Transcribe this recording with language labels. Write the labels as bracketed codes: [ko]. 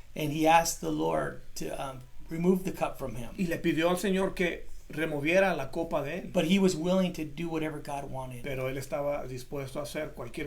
[en] and he asked the Lord to remove the cup from him. [es] y le pidió al Señor que removiera la copa de él. [en] But he was willing to do whatever God wanted. [es] Pero él estaba dispuesto a hacer cualquier